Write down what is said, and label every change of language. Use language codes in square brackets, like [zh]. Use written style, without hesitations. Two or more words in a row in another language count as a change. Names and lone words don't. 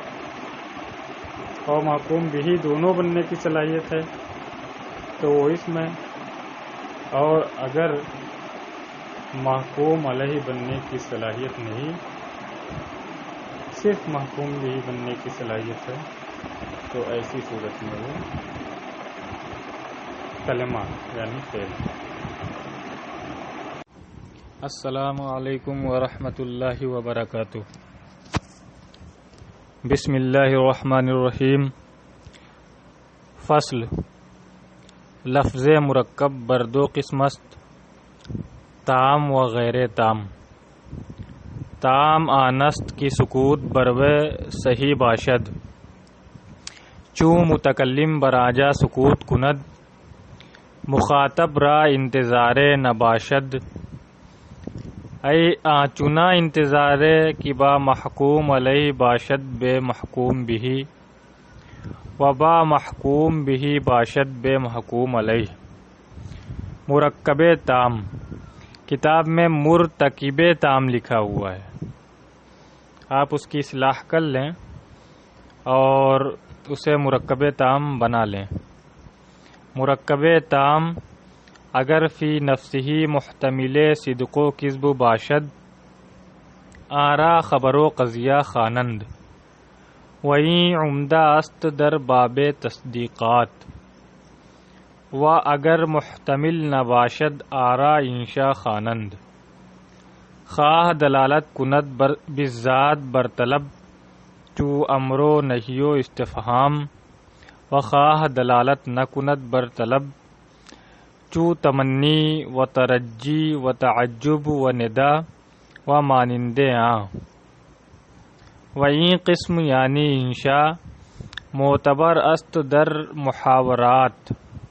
[ur] اور محکوم بھی دونوں بننے کی صلاحیت ہے تو وہ اسم ہے، اور اگر محکوم علیہ بننے کی صلاحیت نہیں، صرف محکوم بھی بننے کی صلاحیت ہے تو ایسی صورت میں وہ کلمہ یعنی فعل۔ [ar] السلام علیکم ورحمۃ اللہ وبرکاتہ۔ بسم اللہ الرحمن الرحیم۔ [fa] فصل: لفظ مرکب بر دو قسم است، تام و غیر تام۔ تام آنست کی سکوت بروے صحیح باشد، چوں متکلم براجا سکوت کند، مخاطب را انتظار نباشد۔ ای آنچنا انتظار کی با محکوم علیہ باشد بے محکوم بھی، و با محکوم بھی باشد بے محکوم علیہ۔ [ur] مرکب تام، کتاب میں مرتکب تام لکھا ہوا ہے، آپ اس کی اصلاح کر لیں اور اسے مرکب تام بنا لیں۔ [fa] مرکب تام اگر فی نفسه محتمل صدق و کذب باشد آرا خبر و قضیہ خوانند، [ur] وہیں [fa] عمدہ است در باب تصدیقات، و اگر محتمل نباشد آرا انشا خوانند، خواہ دلالت کند بالذات بر طلب چو امر و نہی و استفہام، و خواہ دلالت نہ کند بر طلب چو تمنی و ترجی و تعجب و ندا و مانندے و این قسم یعنی انشاء معتبر است در محاورات